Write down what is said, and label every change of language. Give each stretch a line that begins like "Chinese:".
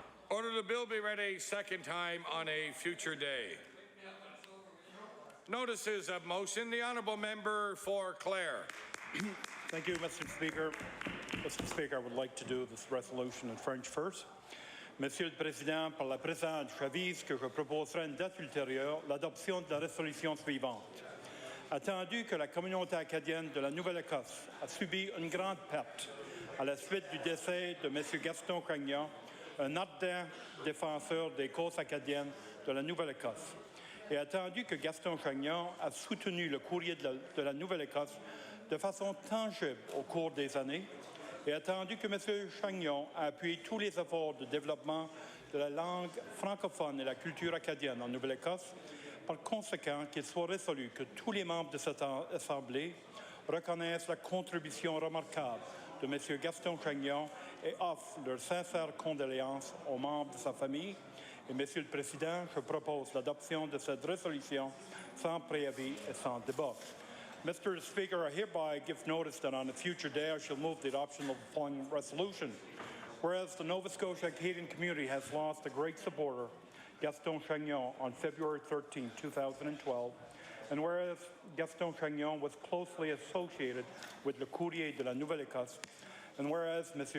English: Order the bill be read a second time on a future day. Notices of motion. The honourable member for Clare. Thank you, Mr. Speaker. Mr. Speaker, I would like to do this resolution in French first.
French: Monsieur le Président, par la présente, j'avise que je proposerai une date ultérieure l'adoption de la résolution suivante. Attendu que la communauté acadienne de la Nouvelle-Écosse a subi une grande perte à la suite du décès de M. Gaston Chagnon, un ardent défenseur des causes acadiennes de la Nouvelle-Écosse, et attendu que Gaston Chagnon a soutenu le courrier de la Nouvelle-Écosse de façon tangible au cours des années, et attendu que M. Chagnon a appuyé tous les efforts de développement de la langue francophone et la culture acadienne en Nouvelle-Écosse, par conséquent qu'il soit résolu que tous les membres de cette Assemblée reconnaissent la contribution remarquable de M. Gaston Chagnon et offrent leurs sincères condoléances aux membres de sa famille. Et, Monsieur le Président, je propose l'adoption de cette résolution sans préavis et sans débat.
English: Mr. Speaker, I hereby give notice that on a future day I shall move the adoption of the following resolution. Whereas the Nova Scotia Acadian community has lost a great supporter, Gaston Chagnon, on February 13, 2012, and whereas Gaston Chagnon was closely associated with Le Courrier de la Nouvelle-Écosse, and whereas M.